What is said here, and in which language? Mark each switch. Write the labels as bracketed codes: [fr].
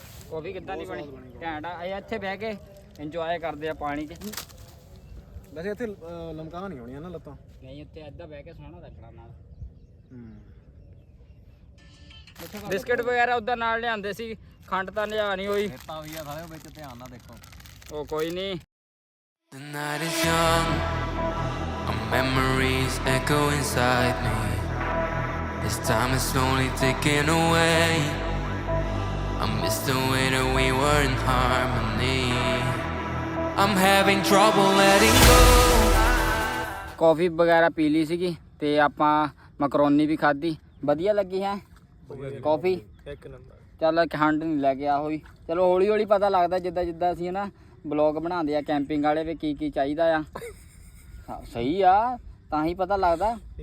[pa] ਕਾਫੀ ਕਿੱਦਾਂ ਦੀ ਬਣੀ ਘੈਂਟ ਆ ਇਹ ਇੱਥੇ ਬਹਿ ਕੇ ਇੰਜੋਏ ਕਰਦੇ ਆ ਪਾਣੀ 'ਚ ਵੈਸੇ ਇੱਥੇ ਲਮਕਾ ਨਹੀਂ ਹੋਣੀਆਂ ਨਾ ਲੱਤਾਂ ਨਹੀਂ ਉੱਤੇ ਏਦਾਂ ਬਹਿ ਕੇ ਸੋਹਣਾ ਲੱਗਣਾ ਨਾਲ ਬਿਸਕਟ ਵਗੈਰਾ ਉਧਰ ਨਾਲ ਲਿਆਂਦੇ ਸੀ ਖੰਡ ਤਾਂ ਲਿਆਣੀ ਹੋਈ ਰੇਤਾ ਵੀ ਆ ਸਾਲੇ ਵਿੱਚ ਧਿਆਨ ਨਾਲ ਦੇਖੋ ਉਹ ਕੋਈ ਨਹੀਂ [en] The night is young, our memories echo inside me. As time is slowly ticking away, I miss the way that we were in harmony. I'm having trouble letting go. [pa] ਕਾਫੀ ਵਗੈਰਾ ਪੀ ਲਈ ਸੀਗੀ ਤੇ ਆਪਾਂ ਮੈਕਰੋਨੀ ਵੀ ਖਾਧੀ ਵਧੀਆ ਲੱਗੀ ਹੈ ਕਾਫੀ ਇੱਕ ਨੰਬਰ ਚੱਲ ਖੰਡ ਨਹੀਂ ਲੈ ਕੇ ਆ ਹੋਈ ਚਲੋ ਹੌਲੀ ਹੌਲੀ ਪਤਾ ਲੱਗਦਾ ਜਿੱਦਾਂ ਜਿੱਦਾਂ ਅਸੀਂ ਨਾ ਬਲੌਗ ਬਣਾਉਂਦੇ ਆ ਕੈਂਪਿੰਗ ਵਾਲੇ ਵੀ ਕੀ ਕੀ ਚਾਹੀਦਾ ਆ ਹਾਂ ਸਹੀ ਆ ਤਾਂ ਹੀ ਪਤਾ ਲੱਗਦਾ